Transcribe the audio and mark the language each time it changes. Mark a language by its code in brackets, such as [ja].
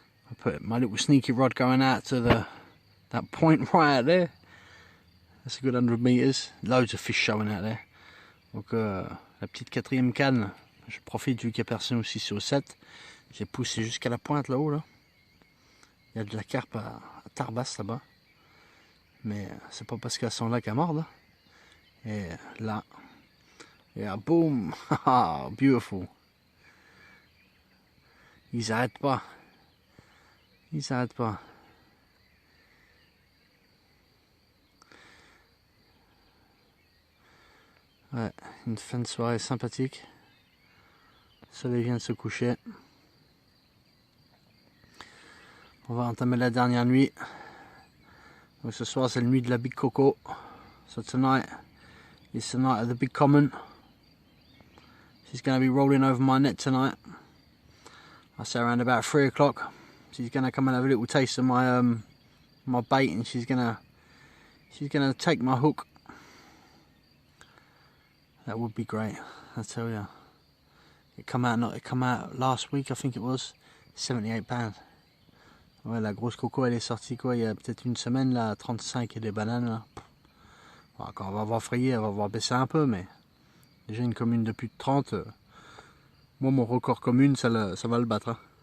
[en] I put my little sneaky rod going out to that point right out there. That's a good 100 meters. Loads of fish showing out there. [fr] Donc la petite 4e canne, je profite vu qu'il n'y a personne aussi sur le 7. J'ai poussé jusqu'à la pointe là-haut là. Il y a de la carpe à Tarbas là-bas. Mais c'est pas parce qu'elles sont là qu'elles mordent. Et là, [en] yeah, boom, beautiful. [fr] Ils n'arrêtent pas. Ils s'arrêtent pas. Ouais, une fin de soirée sympathique. Le soleil vient de se coucher. On va entamer la dernière nuit. Donc ce soir c'est la nuit de la Big Coco. [en] So tonight is the night of the Big Common. She's going to be rolling over my net tonight. I say around about 3 o'clock. She's going to come and have a little taste of my my bait, and she's gonna take my hook. That would be great, I tell you. It come out last week, I think it was, £78. [fr] Ouais, la grosse coco elle est sortie quoi, il y a peut-être une semaine là, à 35 et des bananes là. Bon, quand on va avoir frayé, elle va avoir baissé un peu, mais déjà une commune de plus de 30, moi mon record commune ça va le battre. Hein.